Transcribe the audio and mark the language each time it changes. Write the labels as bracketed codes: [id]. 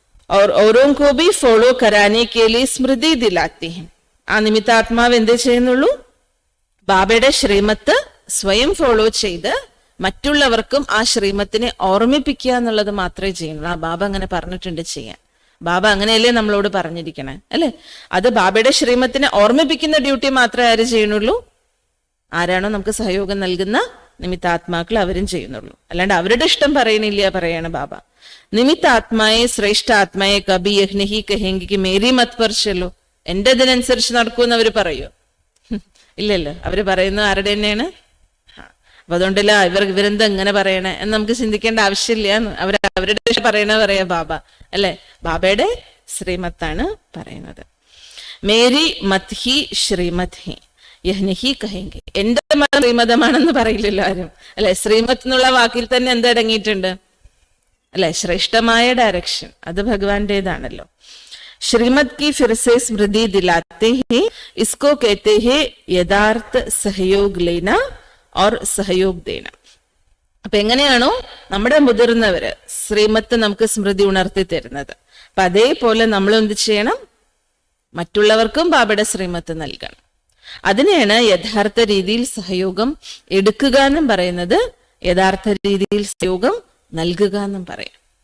[hi] और औरों को भी फॉलो कराने के लिए स्मृति दिलाते हैं. [ml] ആ നിമിത്താത്മാവ് എന്തേ ചെയ്യുന്നുള്ളൂ, ബാബയുടെ ശ്രീമത്ത് സ്വയം ഫോളോ ചെയ്ത് മറ്റുള്ളവർക്കും ആ ശ്രീമത്തിനെ ഓർമ്മിപ്പിക്കുക എന്നുള്ളത് മാത്രമേ ചെയ്യുന്നുള്ളൂ. ബാബ അങ്ങനെ പറഞ്ഞിട്ടുണ്ട് ചെയ്യാൻ. ബാബ അങ്ങനെയല്ലേ നമ്മളോട് പറഞ്ഞിരിക്കണേ, അല്ലെ? അത് ബാബയുടെ ശ്രീമത്തിനെ ഓർമ്മിപ്പിക്കുന്ന ഡ്യൂട്ടി മാത്രമേ ആര് ചെയ്യുന്നുള്ളൂ, ആരാണോ നമുക്ക് സഹയോഗം നൽകുന്ന നിമിത്താത്മാക്കൾ അവരും ചെയ്യുന്നുള്ളൂ. അല്ലാണ്ട് അവരുടെ ഇഷ്ടം പറയുന്നില്ല പറയാണ് ബാബ. നിമിത്ത ആത്മായെ ശ്രേഷ്ഠ ആത്മായെ കബി യഹ്നഹി കഹെങ്കി മേരി മത് പർ ചലോ, എന്റെ ഇതിനനുസരിച്ച് നടക്കുമെന്ന് അവര് പറയോ? ഇല്ലല്ലോ. അവര് പറയുന്നത് ആരുടെ തന്നെയാണ്. അപ്പൊ അതുകൊണ്ടല്ല ഇവരെന്താ ഇങ്ങനെ പറയണേ എന്ന് നമുക്ക് ചിന്തിക്കേണ്ട ആവശ്യമില്ല. അവരുടെ പറയണ പറയാ ബാബ, അല്ലെ? ബാബയുടെ ശ്രീമത്താണ് പറയുന്നത്. മേരി മത് ഹി ശ്രീമത് ഹി യഹ്നഹി കഹെങ്കി, എന്റെ ശ്രീമതമാണെന്ന് പറയില്ലല്ലോ ആരും, അല്ലെ? ശ്രീമത്ത് എന്നുള്ള വാക്കിൽ തന്നെ എന്തടങ്ങിയിട്ടുണ്ട്, അല്ലെ? ശ്രേഷ്ഠമായ ഡയറക്ഷൻ, അത് ഭഗവാന്റേതാണല്ലോ. [hi] ശ്രീമത് की फिर से स्मृति दिलाते हैं, इसको कहते हैं यथार्थ सहयोग लेना और सहयोग देना. [ml] അപ്പൊ എങ്ങനെയാണോ നമ്മുടെ മുതിർന്നവര് ശ്രീമത്ത് നമുക്ക് സ്മൃതി ഉണർത്തി തരുന്നത്, അപ്പൊ അതേപോലെ നമ്മൾ എന്ത് ചെയ്യണം, മറ്റുള്ളവർക്കും ബാബയുടെ ശ്രീമത്ത് നൽകണം. അതിനെയാണ് യഥാർത്ഥ രീതിയിൽ സഹയോഗം എടുക്കുക എന്നും പറയുന്നത്, യഥാർത്ഥ രീതിയിൽ സഹയോഗം നൽകുക എന്നും പറയാം.